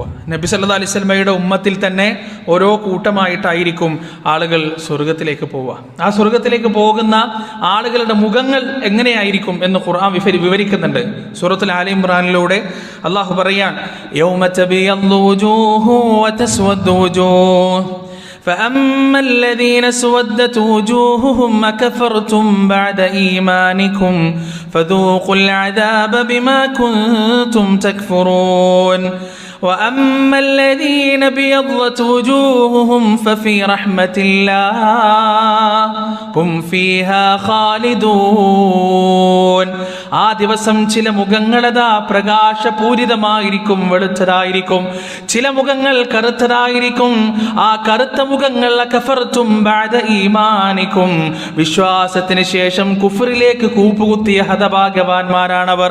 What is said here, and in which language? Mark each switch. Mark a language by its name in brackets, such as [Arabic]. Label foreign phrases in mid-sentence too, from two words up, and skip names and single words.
[Malayalam] നബി [Arabic] صلى الله عليه وسلم [Malayalam] ഉമ്മത്തിൽ തന്നെ ഓരോ കൂട്ടമായിട്ടായിരിക്കും ആളുകൾ സ്വർഗത്തിലേക്ക് പോവുക. ആ സ്വർഗത്തിലേക്ക് പോകുന്ന ആളുകളുടെ മുഖങ്ങൾ എങ്ങനെയായിരിക്കും എന്ന് ഖുർആൻ വിവരിക്കുന്നുണ്ട്. സൂറത്തുൽ ആലി ഇംറാനിലൂടെ അല്ലാഹു പറയാൻ, [Arabic] يوم تبيض وجوه وتسود وجوه فأما الذين اسودت وجوههم أكفرتم بعد إيمانكم فذوقوا العذاب بما كنتم تكفرون وأما الذين ابيضت وجوههم ففي رحمة الله هم فيها خالدون. [Malayalam] ആ ദിവസം ചില മുഖങ്ങളതാ പ്രകാശപൂരിതമായിരിക്കും, വെളുത്തതായിരിക്കും. ചില മുഖങ്ങൾ കറുത്തതായിരിക്കും. ആ കറുത്ത മുഖങ്ങൾ [Arabic] كفرتم بعد إيمانكم, [Malayalam] വിശ്വാസത്തിന് ശേഷം കുഫറിലേക്ക് കൂപ്പുകുത്തിയ ഹതഭാഗ്യവാന്മാരാണവർ.